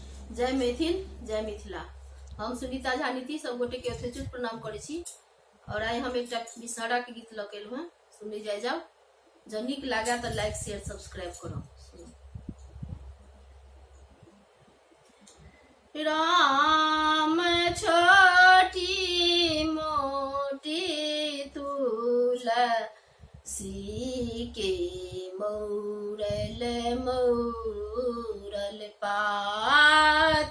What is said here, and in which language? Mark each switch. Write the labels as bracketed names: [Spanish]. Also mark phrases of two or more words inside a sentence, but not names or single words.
[Maithili] जय मैथिल जय मिथिला। हम सुनीता झा नीति सब गोटे के यथोचित प्रणाम करे छी। और आइ हम एक विषहारा के गीत लऽ के एलहुँ हैं, सुनी जाय जाओ। जब नीक लागे तो [English] like share subscribe [Maithili] करो। राम छोटी मोटी तुलसी के मौरल मौरल पात।